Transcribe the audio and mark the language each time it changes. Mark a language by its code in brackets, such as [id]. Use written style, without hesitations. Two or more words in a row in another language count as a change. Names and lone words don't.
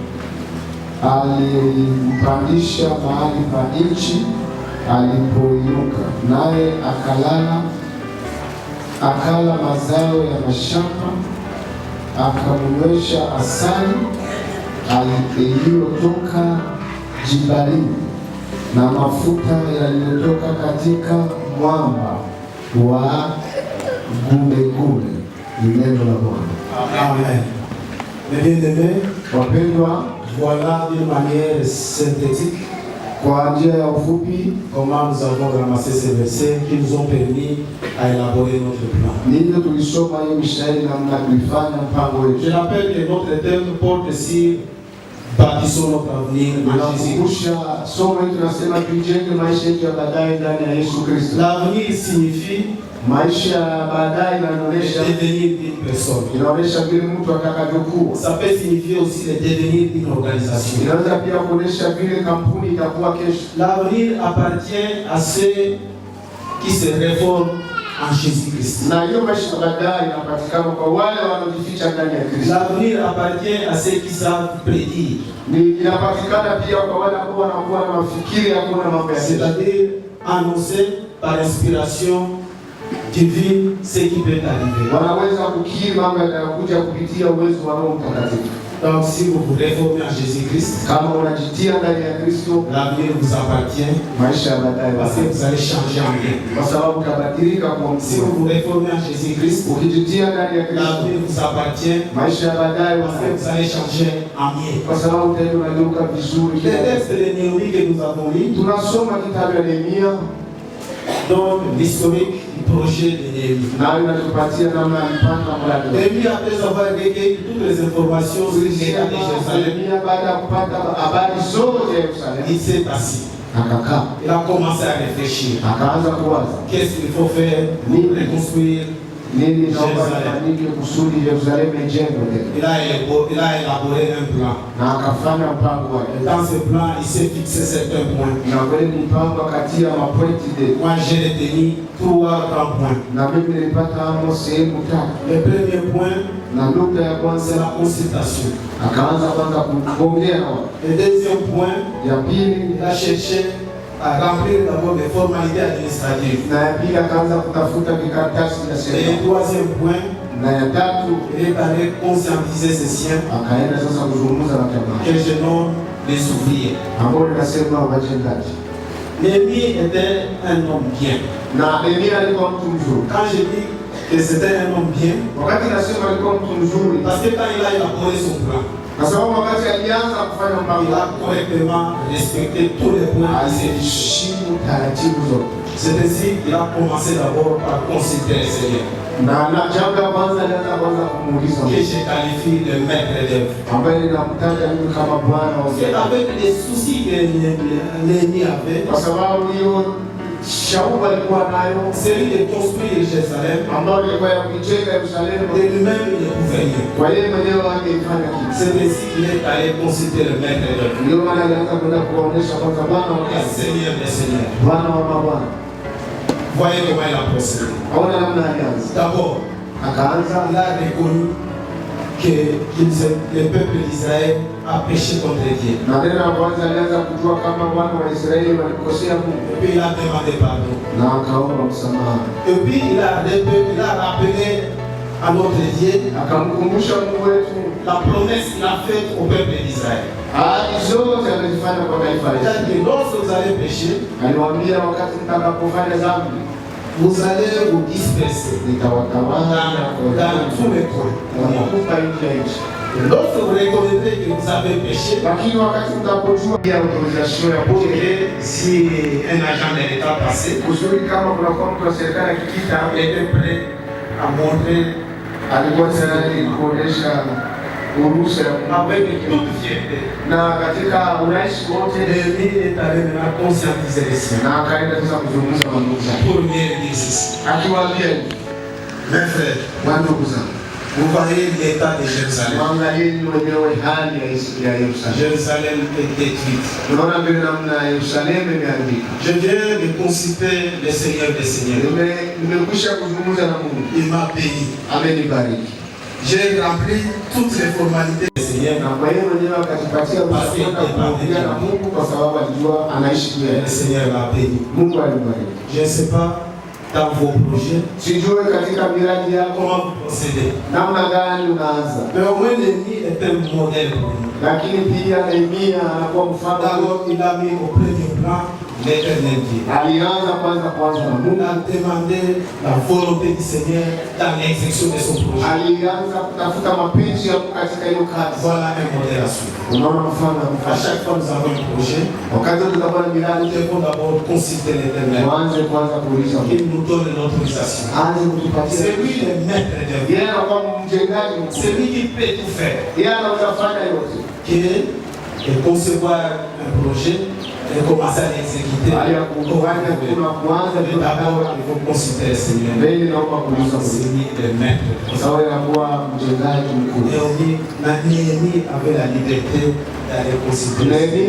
[sw] Alimpandisha mahali pa nchi alipoinuka, naye akala mazao ya mashamba, akamnywesha asali iliyotoka jibalini na mafuta yaliyotoka katika mwamba wa gumegume. Ni neno la Bwana. [fr] Amen. Mes bien-aimés, [sw] wapendwa, [fr] voilà d'une manière synthétique [sw] kwa njia ya ufupi [fr] comment nous avons ramassé ces versets qui nous ont permis à élaborer notre plan. [sw] ndivyo tulisoma hiyo mistari namna tulifanya mpango wetu. [fr] Je rappelle que notre thème porte sur bâtissons notre avenir en Jésus. [sw] Nakumbusha somo hili tunasema tujenge maisha yetu ya baadaye ndani ya Yesu Kristo. [fr] L'avenir signifie [sw] Maisha ya baadaye inaonyesha [fr] devenir une personne. [sw] inaonyesha vile mtu atakavyokuwa. [fr] Ça peut signifier aussi le devenir d'une organisation. [sw] Inaweza pia kuonyesha vile kampuni itakuwa kesho. [fr] L'avenir appartient à ceux qui se réforment en Jésus-Christ. [sw] Na hiyo maisha baadaye inapatikana kwa wale wanaojificha ndani ya Kristo. [fr] L'avenir appartient à ceux qui savent prédire. [sw] Ni inapatikana pia kwa wale ambao wanakuwa na mafikiri ya kuona mambo ya kesho. [fr] C'est-à-dire annoncer par inspiration divine ce qui peut arriver. [sw] Wanaweza kukiri mambo yanayokuja kupitia uwezo wa Roho Mtakatifu. [fr] Donc si vous vous réformez en Jésus-Christ, [sw] kama unajitia ndani ya Kristo, [fr] l'avenir vous appartient. [sw] Maisha ya baadaye [fr] parce que vous allez changer en bien. [sw] Kwa sababu utabadilika kwa mtu. [fr] Si vous vous réformez en Jésus-Christ, [sw] ukijitia ndani ya Kristo, [fr] l'avenir vous appartient. [sw] Maisha ya baadaye [fr] parce que vous allez changer en bien. [sw] Kwa sababu utaenda unageuka vizuri. [fr] Les textes de Néhémie que nous avons lus, [sw] tunasoma kitabu ya Nehemia, [fr] donc l'historique du projet de Néhémie. [sw] Na inatupatia namna alipanga mradi. [fr] Néhémie, après avoir recueilli toutes les informations sur l'état de Jérusalem, [sw] baada ya kupata habari zote ya Yerusalemu, [fr] il s'est assis. [sw] Akakaa. [fr] Il a commencé à réfléchir. [sw] Akaanza kuwaza. [fr] Qu'est-ce qu'il faut faire pour reconstruire [sw] nini naomba nifanyike kusudi Yerusalemu ijengwe tena. [fr] Il a élaboré un plan. [sw] Na akafanya mpango wake. [fr] Dans ce plan, il s'est fixé certains points. [sw] Na kweli mpango kati ya mapointi de. [fr] Moi, j'ai retenu 3 grands points. [sw] Na mimi nilipata hapo sehemu tatu. [fr] Le premier point, [sw] na nukta ya kwanza [fr] c'est la consultation. [sw] Akaanza kwanza kuongea nao. [fr] Le deuxième point, [sw] ya pili, [fr] il a cherché à remplir d'abord les formalités administratives. [sw] Na ya pili akaanza kutafuta vikaratasi vya serikali. [fr] Et le troisième point, [sw] na ya tatu, [fr] il est allé conscientiser ses siens. [sw] Akaenda sasa kuzungumza na jamaa. [fr] Que je nomme les ouvriers. [sw] Ambao ninasema wajengaji. [fr] Néhémie était un homme bien. [sw] Na Nehemia alikuwa mtu mzuri. [fr] Quand je dis que c'était un homme bien, [sw] wakati nasema alikuwa mtu mzuri, [fr] parce que quand il a élaboré son plan, [sw] kwa sababu wakati alianza kufanya mpango, [fr] il a correctement respecté tous les points de ses [sw] aliheshimu taratibu zote. [fr] C'est ainsi qu'il a commencé d'abord par consulter le Seigneur. [sw] Na jambo la kwanza alianza kwanza kumuuliza [fr] que je qualifie de maître d'œuvre. [sw] Ambaye ninamtaja mimi kama bwana wa [fr] c'est avec les soucis que Néhémie avait. [sw] Kwa sababu hiyo shauku alikuwa nayo, [fr] celui de construire Jérusalem, [sw] ambao ilikuwa ya kujenga Yerusalemu, [fr] de lui-même il ne pouvait rien. [sw] Kwa yeye mwenyewe angefanya kitu. [fr] C'est ainsi qu'il est allé consulter le maître d'œuvre. [sw] Ndio maana alianza kwenda kuonesha kwanza Bwana wa kazi, [fr] Seigneur des seigneurs, [sw] Bwana wa mabwana. [fr] Voyez comment il a procédé. [sw] Ona namna alianza. [fr] D'abord, [sw] akaanza, [fr] il a reconnu que le peuple d'Israël a péché contre Dieu. [sw] Na tena kwanza alianza kujua kama wana wa Israeli walikosea Mungu. [fr] Et puis il a demandé pardon. [sw] Na akaomba msamaha. [fr] Et puis il a rappelé à notre Dieu [sw] akamkumbusha Mungu wetu [fr] la promesse qu'il a faite au peuple d'Israël. [sw] Ahadi zote alizifanya kwa taifa letu. [fr] C'est-à-dire lorsque vous allez pécher, [sw] aliwaambia wakati mtakapofanya dhambi, [fr] vous allez vous disperser dans tous les coins. Lorsque vous reconnaîtrez que vous avez péché, [sw] lakini wakati mtapojua ya autorisation ya [fr] pote, si un agent de l'État passé, [sw] kusudi kama kuna kwa mtu wa serikali akikita, [fr] était prêt à montrer, [sw] alikuwa tayari kuonesha uruhusa [fr] avec toute fierté. [sw] Na katika urahisi wote, [fr] Néhémie est allé maintenant conscientiser les siens. [sw] Na akaenda sasa kuzungumza na ndugu zake. [fr] Pour mieux dire ceci. [sw] Akiwaambia, [fr] mes frères, [sw] ndugu zangu, [fr] vous voyez l'état de Jérusalem. [sw] Mwangalieni wenyewe hali ya Yerusalemu. [fr] Jérusalem est détruite. [sw] Tunaona vile namna Yerusalemu imeharibika. [fr] Je viens de consulter le Seigneur des seigneurs. [sw] Nimekwisha kuzungumza na Mungu. [fr] Il m'a béni. [sw] Amenibariki. [fr] J'ai rempli toutes les formalités du Seigneur. [sw] Na kwa hiyo mwenyewe akatupatia kuongea na Mungu kwa sababu alijua anaishi juu ya [fr] le Seigneur m'a béni. [sw] Mungu alibariki. [fr] Je ne sais pas dans vos projets, [sw] sijue katika miradi yako [fr] comment vous procédez. [sw] namna gani unaanza. [fr] Mais au moins Néhémie est un modèle pour nous. [sw] Lakini pia Nehemia anakuwa mfano. [fr] D'abord, il a mis au premier plan l'Éternel Dieu. [sw] Alianza kwanza na Mungu. [fr] Il a demandé la volonté du Seigneur dans l'exécution de son projet. [sw] Alianza kutafuta mapenzi ya Mungu katika hiyo kazi. [fr] Voilà un modèle à suivre. [sw] Unaona mfano. [fr] À chaque fois nous avons un projet. [sw] Wakati tunakuwa na miradi, [fr] nous devons d'abord consulter l'Éternel. [sw] Tuanze kwanza kuuliza Mungu. [fr] Il nous donne l'autorisation. [sw] Aanze kutupatia. [fr] C'est lui le maître de Dieu. [sw] Yeye anakuwa mjengaji. [fr] C'est lui qui peut tout faire. [sw] Yeye anaweza fanya yote. [fr] Qui est concevoir un projet, et commencer à l'exécuter. D'abord, il faut considérer Seigneur. Seigneur des maîtres. Néhémie avait la liberté d'aller considérer.